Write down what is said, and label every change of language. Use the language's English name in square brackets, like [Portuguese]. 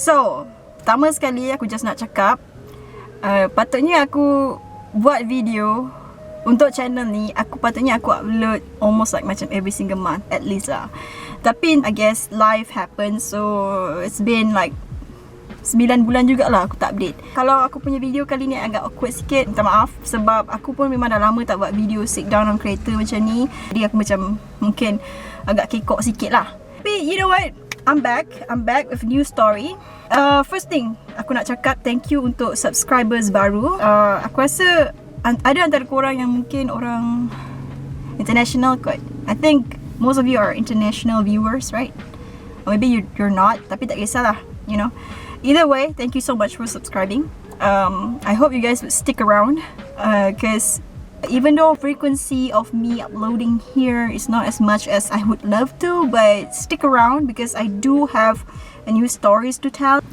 [Malay] So, pertama sekali aku just nak cakap, patutnya aku buat video untuk channel ni. Patutnya aku [English] upload almost like macam every single month at least lah. [Malay] Tapi [English] I guess life happens, so it's been like [Malay] 9 bulan jugalah aku tak update. Kalau aku punya video kali ni agak awkward sikit, minta maaf. Sebab aku pun memang dah lama tak buat video [English] sit down on creator [Malay] macam ni. Jadi aku macam mungkin agak kekok sikit lah. [English] Tapi you know what, I'm back with new story. First thing [Malay] aku nak cakap, [English] thank you [Malay] untuk subscribers baru. Aku rasa ada antara korang yang mungkin orang international kot. [English] I think most of you are international viewers, right? Or maybe you're not, [Malay] tapi tak kisahlah, [English] you know. Either way, thank you so much for subscribing. I hope you guys would stick around, because even though frequency of me uploading here is not as much as I would love to, but stick around because I do have a new stories to tell.